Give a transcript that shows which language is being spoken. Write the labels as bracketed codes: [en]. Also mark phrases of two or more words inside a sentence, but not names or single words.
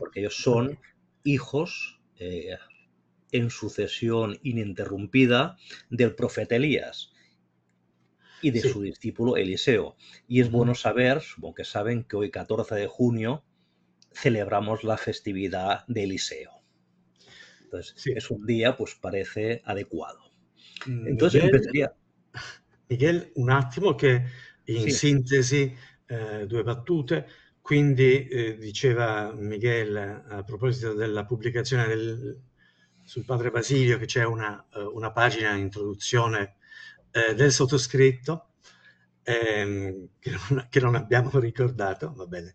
[es] Porque ellos son hijos en sucesión ininterrumpida del profeta Elías y de [it] Sì. [es] su discípulo Eliseo. Y es bueno saber, supongo que saben, que hoy 14 de junio celebramos la festividad de Eliseo. Entonces, [it] Sì. [es] es un día, pues parece adecuado. Entonces Miguel, empezaría. Miguel, [it] un attimo che in [es] Sí, [it] sintesi, due battute. Quindi, diceva Miguel a proposito della pubblicazione sul padre Basilio che c'è una pagina in introduzione del sottoscritto, che non abbiamo ricordato, va bene.